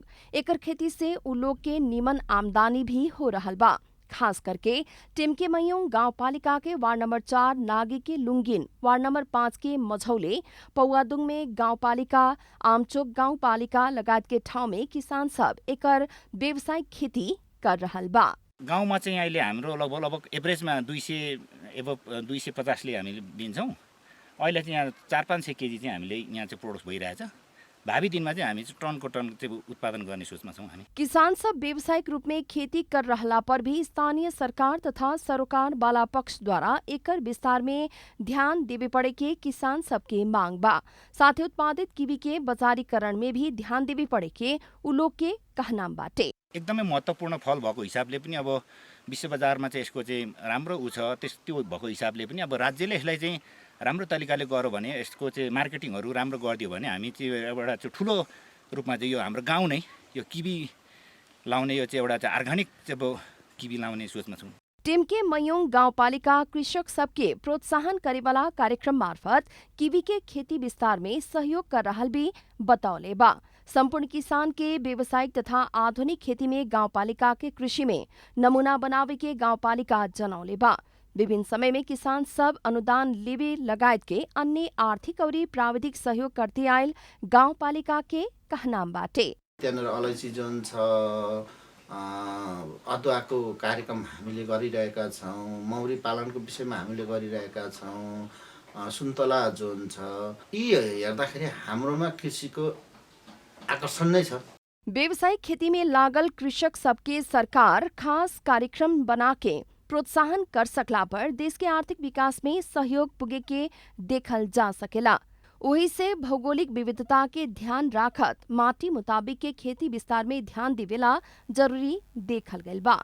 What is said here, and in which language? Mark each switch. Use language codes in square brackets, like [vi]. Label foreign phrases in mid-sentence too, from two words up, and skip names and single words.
[bho] एकर खेती से उ लोग के निमन आमदनी भी हो रहल बा। खास करके टिमके मयूं गांव पालिका के वार्ड नंबर 4 नागी के लुंगिन, वार्ड नंबर 5 के मझौले, पौवादुंग में गांव पालिका, आमचोक गांव पालिका लगायत के ठाउँ में किसान सब एकर व्यवसायिक खेती कर रहल बा। [ne] गाउँमा चाहिँ अहिले हाम्रो लगभग एभरेजमा 250ले हामीले दिन्छौँ। अहिले चाहिँ यहाँ 400-500 केजी चाहिँ हामीले यहाँ चाहिँ प्रोड्युस भइरहेछ। भावी दिनमा चाहिँ हामी टनको टन चाहिँ उत्पादन गर्ने सोचमा छौँ हामी। [bho] किसान सब व्यावसायिक रूप में खेती कर रहला पर भी स्थानीय सरकार तथा सरोकार वाला पक्ष द्वारा एकर विस्तार में ध्यान देवे पड़े के किसान सबके मांग बा। साथ ही उत्पादित कीवी के बाजारीकरण में भी ध्यान देवे पड़े के उ लोग के कहनाम बाटे। [ne] एकदमै महत्त्वपूर्ण फल भएको हिसाबले पनि अब विश्व बजारमा चाहिँ यसको चाहिँ राम्रो उ छ। त्यो भएको हिसाबले पनि अब राज्यले यसलाई चाहिँ राम्रो तरिकाले गर्यो भने यसको चाहिँ मार्केटिङहरू राम्रो गरिदियो भने हामी चाहिँ एउटा चाहिँ ठुलो रूपमा चाहिँ यो हाम्रो गाउँ नै यो किवी लाउने यो चाहिँ एउटा चाहिँ अर्ग्यानिक चाहिँ अब किवी लाउने सोचमा छौँ। [bho] टिमके मयूं गाउँपालिका कृषक सबके प्रोत्साहन करे वाला कार्यक्रम मार्फत कीवी के खेती विस्तार में सहयोग कर रहल भी बतौले बा। संपूर्ण किसान के व्यावसायिक तथा आधुनिक खेती में गाउँपालिका के कृषि में नमूना बनावे के गाउँपालिका जनौले बा। विभिन्न समय में किसान सब अनुदान लेवे लगायत के अन्य आर्थिक और प्राविधिक सहयोग करते आयल गाउँपालिका के कहनाम बाटे। [ne] त्यहाँनिर अलैँची जोन छ, अदुवाको कार्यक्रम हामीले गरिरहेका छौँ, मौरी पालनको विषयमा हामीले गरिरहेका छौँ, सुन्तला जोन छ। यी हेर्दाखेरि हाम्रोमा कृषिको आकर्षण नै छ। [bho] व्यावसायिक खेती में लागल कृषक सबके सरकार खास कार्यक्रम बना के प्रोत्साहन कर सकला पर देश के आर्थिक विकास में सहयोग पुगे के देखल जा सकेला। वही से भौगोलिक विविधता के ध्यान राखत माटी मुताबिक के खेती विस्तार में ध्यान देवेला जरूरी देखल गइल बा।